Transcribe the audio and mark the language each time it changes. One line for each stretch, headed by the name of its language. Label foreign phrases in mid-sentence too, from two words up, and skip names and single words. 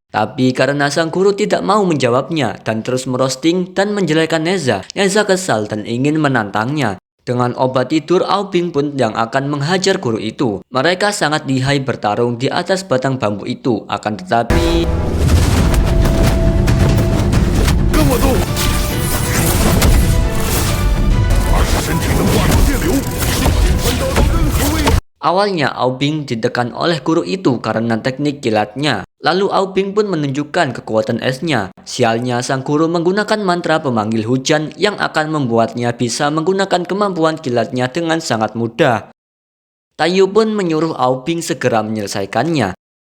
Indonesian: Tapi karena sang guru tidak mau menjawabnya dan terus merosting dan menjelekan Neza, Neza kesal dan ingin menantangnya. Dengan obat tidur, Aubing pun yang akan menghajar guru itu. Mereka sangat lihai bertarung di atas batang bambu itu, akan tetapi...
Chinese: 跟我走！20身体能化成电流，传导到任何位置。
Indonesian: Awalnya Aubing ditekan oleh guru itu karena teknik kilatnya. Lalu Aubing pun menunjukkan kekuatan esnya. Sialnya sang guru menggunakan mantra pemanggil hujan yang akan membuatnya bisa menggunakan kemampuan kilatnya dengan sangat mudah. Tayu pun menyuruh Aubing segera menyelesaikannya.